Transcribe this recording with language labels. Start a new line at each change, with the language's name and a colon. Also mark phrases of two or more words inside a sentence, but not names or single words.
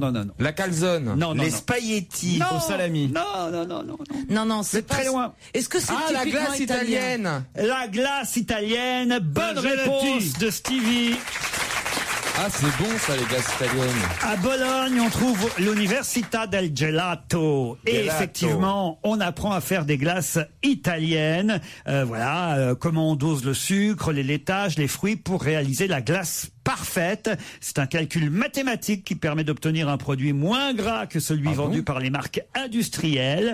French: La calzone? Non. Les spaghettis au salami? Non. Non, c'est très loin. Est-ce que c'est la glace italienne? La glace italienne. Bonne La gelati. réponse de Stevie. Ah, c'est bon ça, les glaces italiennes. À Bologne, on trouve l'Università del Gelato. Et Gelato. effectivement, on apprend à faire des glaces italiennes. Comment on dose le sucre, les laitages, les fruits pour réaliser la glace parfaite. C'est un calcul mathématique qui permet d'obtenir un produit moins gras que celui vendu par les marques industrielles.